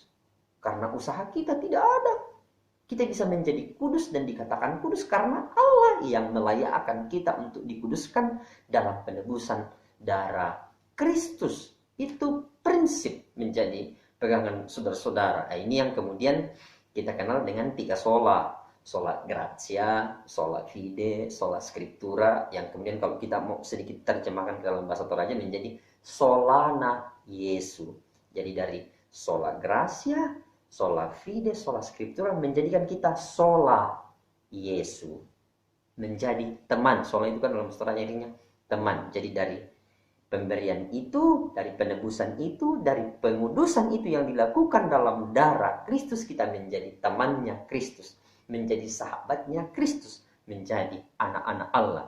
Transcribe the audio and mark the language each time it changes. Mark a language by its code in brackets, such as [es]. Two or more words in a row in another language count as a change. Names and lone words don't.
[id] Karena usaha kita tidak ada. Kita bisa menjadi kudus dan dikatakan kudus karena Allah yang melayakkan kita untuk dikuduskan dalam penebusan darah Kristus. Itu prinsip menjadi pegangan saudara-saudara. Ini yang kemudian kita kenal dengan 3 sola. [la] Sola gratia, sola fide, sola scriptura. [id] Yang kemudian kalau kita mau sedikit terjemahkan ke dalam bahasa Toraja menjadi solana Yesu. Jadi dari [la] sola gratia, sola fide, sola scriptura [id] menjadikan kita sola Yesu. Menjadi teman. Sola itu kan dalam bahasa Toraja artinya teman. Jadi dari pemberian itu, dari penebusan itu, dari pengudusan itu yang dilakukan dalam darah Kristus, kita menjadi temannya Kristus, menjadi sahabatnya Kristus, menjadi anak-anak Allah.